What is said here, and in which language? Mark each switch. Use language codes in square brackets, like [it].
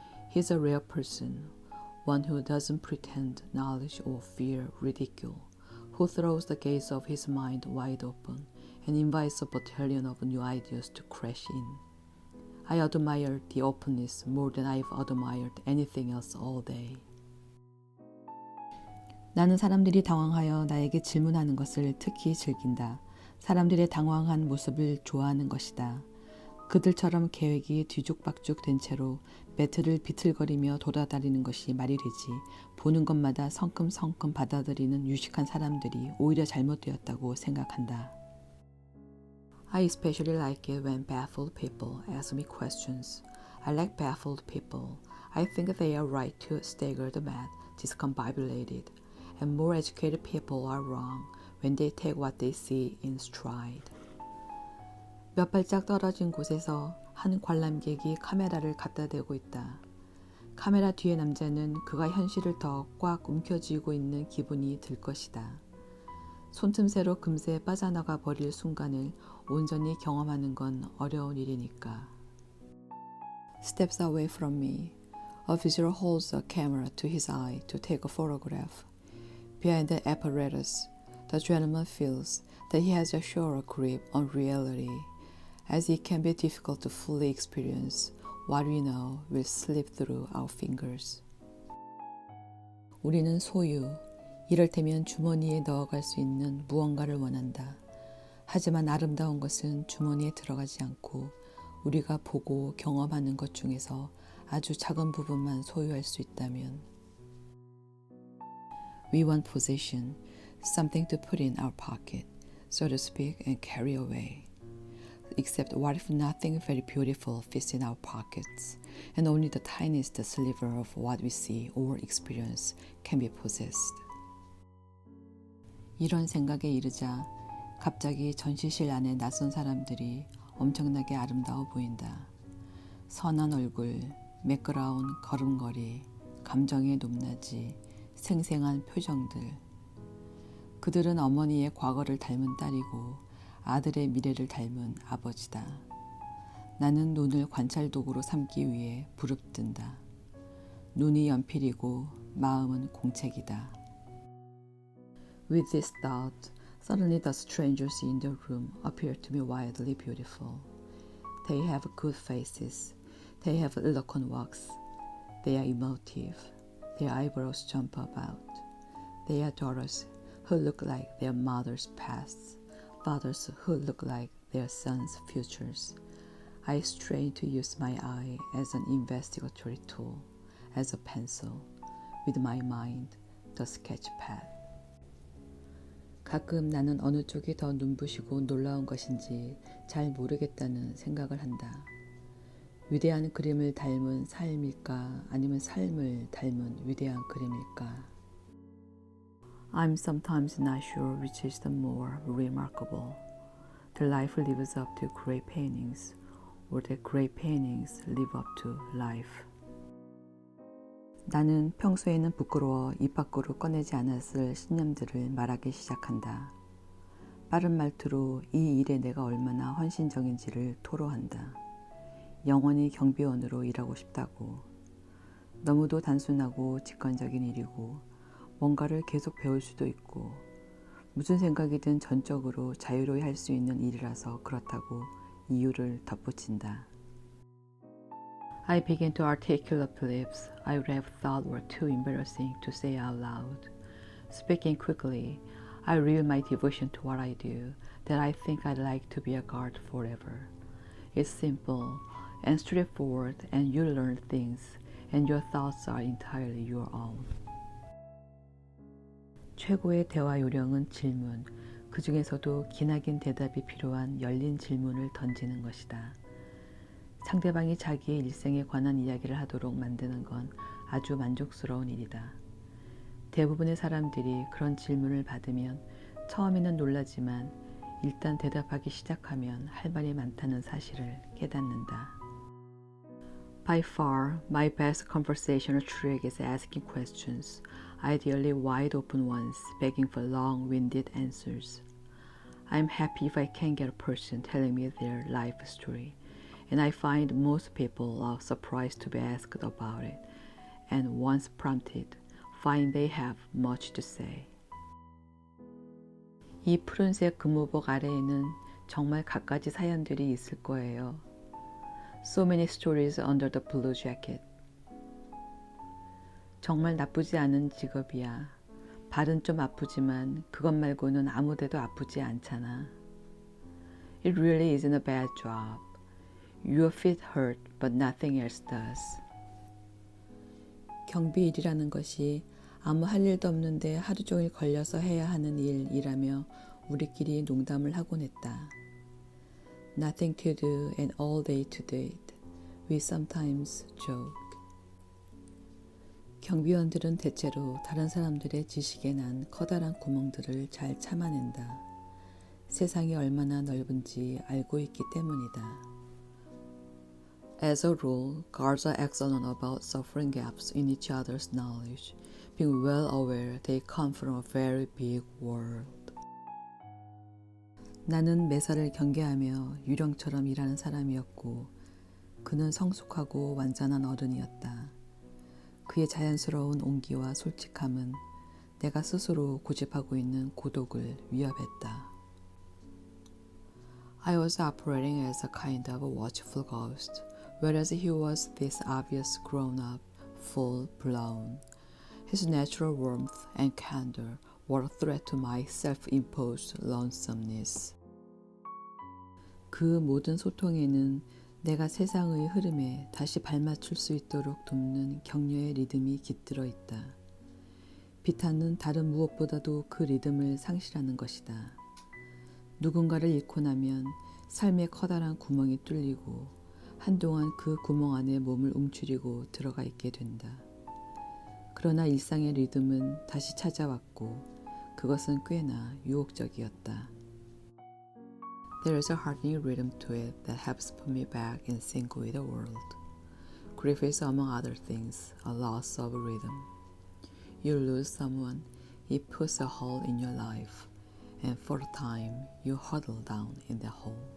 [en] He's a rare person, one who doesn't pretend knowledge or fear ridicule, who throws the gates of his mind wide open and invites a battalion of new ideas to crash in. I admire the openness more than I've admired anything else all day. [ko] 나는 사람들이 당황하여 나에게 질문하는 것을 특히 즐긴다. 사람들의 당황한 모습을 좋아하는 것이다. 그들처럼 계획이 뒤죽박죽 된 채로 매트를 비틀거리며 돌아다니는 것이 말이 되지 보는 것마다 성큼성큼 받아들이는 유식한 사람들이 오히려 잘못되었다고 생각한다. [en] I especially like it when baffled people ask me questions. I like baffled people. I think they are right to stagger the mat, discombobulated. And more educated people are wrong when they take what they see in stride. [ko] 몇 발짝 떨어진 곳에서 한 관람객이 카메라를 갖다 대고 있다. 카메라 뒤의 남자는 그가 현실을 더 꽉 움켜쥐고 있는 기분이 들 것이다. 손틈새로 금세 빠져나가 버릴 순간을 온전히 경험하는 건 어려운 일이니까. [en] Steps away from me. A visitor holds a camera to his eye to take a photograph. Behind the apparatus, the gentleman feels that he has a surer grip on reality, as it can be difficult to fully experience what we know will slip through our fingers. [ko] 우리는 소유, 이를테면 주머니에 넣어갈 수 있는 무언가를 원한다. 하지만 아름다운 것은 주머니에 들어가지 않고 우리가 보고 경험하는 것 중에서 아주 작은 부분만 소유할 수 있다면 [en] We want possession, something to put in our pocket, so to speak, and carry away. Except what if nothing very beautiful fits in our pockets, and only the tiniest sliver of what we see or experience can be possessed. [ko] 이런 생각에 이르자 갑자기 전시실 안에 낯선 사람들이 엄청나게 아름다워 보인다. 선한 얼굴, 매끄러운 걸음걸이, 감정의 높낮이, 생생한 표정들. 그들은 어머니의 과거를 닮은 딸이고 아들의 미래를 닮은 아버지다. 나는 눈을 관찰도구로 삼기 위해 부릅뜬다. 눈이 연필이고 마음은 공책이다. [en] With this thought, suddenly the strangers in the room appeared to me wildly beautiful. They have good faces. They have eloquent walks. They are emotive. Their eyebrows jump about. They are daughters who look like their mother's pasts, fathers who look like their sons' futures. I strain to use my eye as an investigatory tool, as a pencil, with my mind, the sketchpad. [ko] 가끔 나는 어느 쪽이 더 눈부시고 놀라운 것인지 잘 모르겠다는 생각을 한다. 위대한 그림을 닮은 삶일까 아니면 삶을 닮은 위대한 그림일까? [en] I'm sometimes not sure which is the more remarkable. The life lives up to great paintings, or the great paintings live up to life. [ko] 나는 평소에는 부끄러워 입 밖으로 꺼내지 않았을 신념들을 말하기 시작한다. 빠른 말투로 이 일에 내가 얼마나 헌신적인지를 토로한다. 영원히 경비원으로 일하고 싶다고. 너무도 단순하고 직관적인 일이고 뭔가를 계속 배울 수도 있고 무슨 생각이든 전적으로 자유로이 할 수 있는 일이라서 그렇다고 이유를 덧붙인다. [en] I began to articulate beliefs I would have thought were too embarrassing to say out loud. Speaking quickly, I reveal my devotion to what I do, that I think I'd like to be a guard forever. It's simple and straightforward, and you learn things, and your thoughts are entirely your own. [ko] 최고의 대화 요령은 질문, 그 중에서도 기나긴 대답이 필요한 열린 질문을 던지는 것이다. 상대방이 자기의 일생에 관한 이야기를 하도록 만드는 건 아주 만족스러운 일이다. 대부분의 사람들이 그런 질문을 받으면 처음에는 놀라지만 일단 대답하기 시작하면 할 말이 많다는 사실을 깨닫는다. [en] By far, my best conversational trick is asking questions, ideally wide open ones, begging for long-winded answers. I'm happy if I can get a person telling me their life story, and I find most people are surprised to be asked about it, and once prompted, find they have much to say. [ko] 이 푸른색 근무복 아래에는 정말 갖가지 사연들이 있을 거예요. [en] So many stories under the blue jacket. [ko] 정말 나쁘지 않은 직업이야. 발은 좀 아프지만 그것 말고는 아무 데도 아프지 않잖아. [en] It really isn't a bad job. Your feet hurt, but nothing else does. [ko] 경비일이라는 것이 아무 할 일도 없는데 하루 종일 걸려서 해야 하는 일이라며 우리끼리 농담을 하곤 했다. [en] Nothing to do and all day to do it. We sometimes joke. [ko] 경비원들은 대체로 다른 사람들의 지식에 난 커다란 구멍들을 잘 참아낸다. 세상이 얼마나 넓은지 알고 있기 때문이다. [en] As a rule, guards are excellent about suffering gaps in each other's knowledge, being well aware they come from a very big world. [ko] 나는 매사를 경계하며 유령처럼 일하는 사람이었고 그는 성숙하고 완전한 어른이었다. 그의 자연스러운 온기와 솔직함은 내가 스스로 고집하고 있는 고독을 위협했다. [en] I was operating as a kind of a watchful ghost, whereas he was this obvious grown-up, full-blown. His natural warmth and candor were a threat to my self-imposed lonesomeness. [ko] 그 모든 소통에는 내가 세상의 흐름에 다시 발맞출 수 있도록 돕는 격려의 리듬이 깃들어 있다. 비탄은 다른 무엇보다도 그 리듬을 상실하는 것이다. 누군가를 잃고 나면 삶의 커다란 구멍이 뚫리고 한동안 그 구멍 안에 몸을 움츠리고 들어가 있게 된다. 그러나 일상의 리듬은 다시 찾아왔고 그것은 꽤나 유혹적이었다. [en] There is a heartening rhythm to it that helps put me back in sync with the world. Grief is, among other things, a loss of rhythm. You lose someone, it puts a hole in your life, and for a time you huddle down in the hole.